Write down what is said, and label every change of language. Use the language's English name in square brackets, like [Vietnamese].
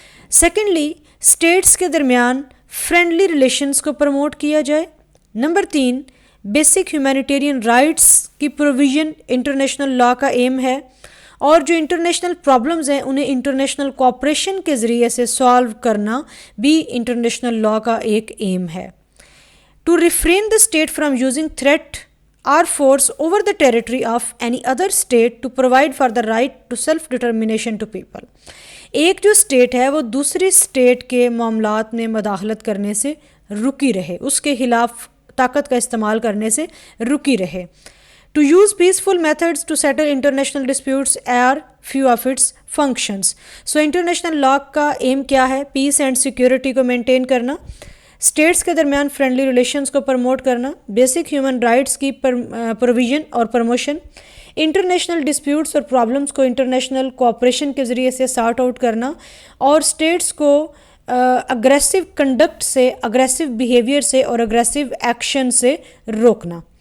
[Urdu] Secondly, status کے درمیان friendly relations کو پروموٹ کیا جائے. نمبر 3، بیسک ہیومینیٹیرین رائٹس کی پروویژن انٹرنیشنل لا کا ایم ہے، اور جو انٹرنیشنل پرابلمز ہیں انہیں انٹرنیشنل کوآپریشن کے ذریعے سے سالو کرنا بھی انٹرنیشنل لا کا ایک ایم ہے. [English] To refrain the state from using threat or force over the territory of any other state to provide for the right to self-determination to people. [Urdu] ایک جو اسٹیٹ ہے وہ دوسری اسٹیٹ کے معاملات میں مداخلت کرنے سے رکی رہے، اس کے خلاف طاقت کا استعمال کرنے سے رکی رہے. [English] To use peaceful methods to settle international disputes are few of its functions. So international law [Urdu] کا aim کیا ہے؟ پیس اینڈ سیکیورٹی کو مینٹین کرنا، اسٹیٹس کے درمیان فرینڈلی ریلیشنز کو پروموٹ کرنا، بیسک ہیومن رائٹس کی پروویژن اور پروموشن، انٹرنیشنل ڈسپیوٹس اور پرابلمس کو انٹرنیشنل کوآپریشن کے ذریعے سے سارٹ آؤٹ کرنا، اور اسٹیٹس کو اگریسو کنڈکٹ سے، اگریسو بیہیویئر سے اور اگریسو ایکشن سے روکنا.